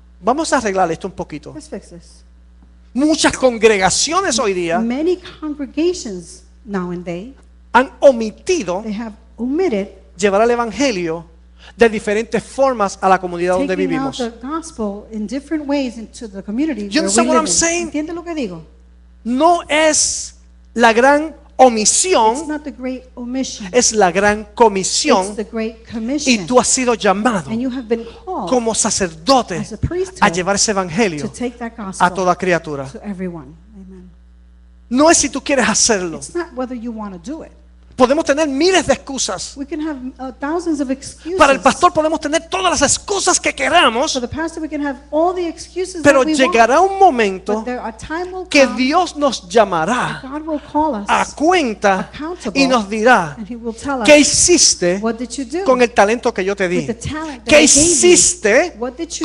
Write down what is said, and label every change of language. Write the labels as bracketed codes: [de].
[es] vamos a arreglar esto un poquito. [en] let's fix this. [es] Muchas congregaciones hoy día [en] Many congregations now and then, [es] han omitido [en] they have omitted [es] llevar el evangelio de diferentes formas a la comunidad donde [en] taking out [es] vivimos. [en] the gospel in different ways into the community You where understand we live I'm in. saying? [es] ¿Entiende lo que digo? No es la gran [en] It's [es] omisión, [en] not the great omission. [es] es la gran [en] It's [es] comisión. [en] the great [es] Y [en] commission. [es] tú has sido llamado [en] And you have been called [es] como sacerdote [en] as a priesthood [es] a llevar ese [en] to [es] evangelio [en] take that [es] a [en] gospel [es] toda criatura. [en] to everyone. Amen. [es] No es si tú quieres hacerlo. [en] It's not whether you want to do it. [es] Podemos tener miles de excusas. [en] We can have thousands of excuses. [es] Para el pastor podemos tener todas las excusas que queramos, [en] For the pastor, we can have all the excuses [es] pero [en] that we [es] llegará un [en] want. [es] momento [en] But there a time will [es] que [en] come [es] Dios nos llamará [en] God will call us [es] a cuenta [en] accountable, [es] y nos dirá, [en] and He will tell us, [es] ¿qué hiciste [en] what did you do [es] con el talento que yo te di? [en] with the talent that [es] ¿Qué [en] I gave you? [es] hiciste [en] What did you